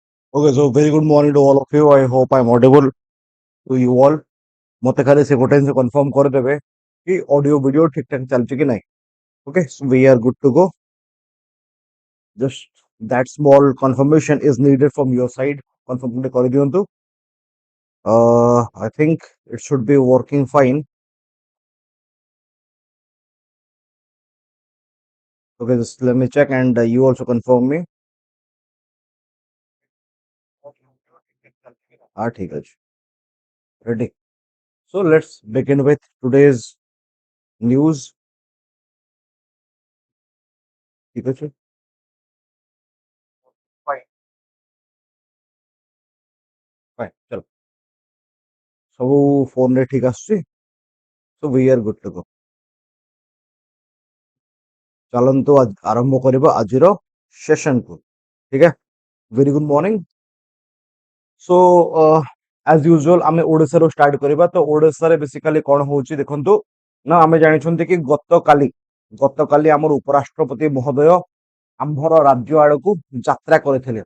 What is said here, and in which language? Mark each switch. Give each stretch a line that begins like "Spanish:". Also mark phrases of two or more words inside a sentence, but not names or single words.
English: Okay, so very good morning to all of you. I hope I'm audible to you all.
Odia: ମତେ ଖାଲି ସେ ଗୋଟେ ସେ कंफर्म କର ଦେବେ କି
English: audio video
Odia: ଠିକ ଠାକ ଚଲଚି କି ନହିଁ.
English: Okay, so we are good to go. Just that small confirmation is needed from your side.
Odia: Confirm କର ଦିଅନ୍ତୁ.
English: I think it should be working fine. Okay, just let me check and you also confirm me.
Hindi: हाँ ठीक है.
English: Ready. So let's begin with today's news.
Hindi: ठीक है.
English: Fine. Fine.
Hindi: चलो.
Odia: ସବୁ phone ରେ ଠିକ ଆସୁଛି.
English: So we are good to go.
Odia: ଚାଲନ୍ତୁ ଆରମ୍ଭ କରିବା ଆଜିର ସେସନକୁ. ଠିକ ଅଛି.
English: very good morning.
Odia: ସୋ ଆଜ ୟୁଜୁଆଲ ଆମେ ଓଡ଼ିଶାରୁ ଷ୍ଟାର୍ଟ କରିବା. ତ ଓଡ଼ିଶାରେ ବେସିକାଲି କଣ ହଉଛି ଦେଖନ୍ତୁ ନା, ଆମେ ଜାଣିଛନ୍ତି କି ଗତକାଲି ଆମର ଉପରାଷ୍ଟ୍ରପତି ମହୋଦୟ ଆମ୍ଭର ରାଜ୍ୟ ଆଡକୁ ଯାତ୍ରା କରିଥିଲେ.